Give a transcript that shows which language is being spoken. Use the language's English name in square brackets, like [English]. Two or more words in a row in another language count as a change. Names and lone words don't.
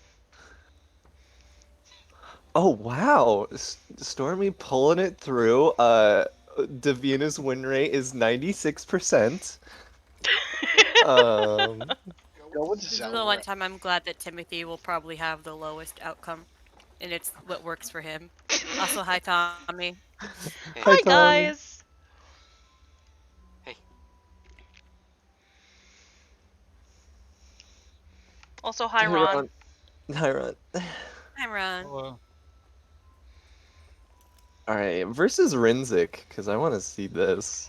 [English] Oh wow, Stormy pulling it through. Davina's win rate is 96%. Um, Go with This is the one Zoram. time I'm glad that Timothy will probably have the lowest outcome. And it's what works for him. Also, hi, Tommy. Hey, hi hi Tommy. guys. hey. Also, hi Hey Ron. Ron. Hi Ron. Hi, Ron. Hello. All right, versus Rinzik, because I want to see this.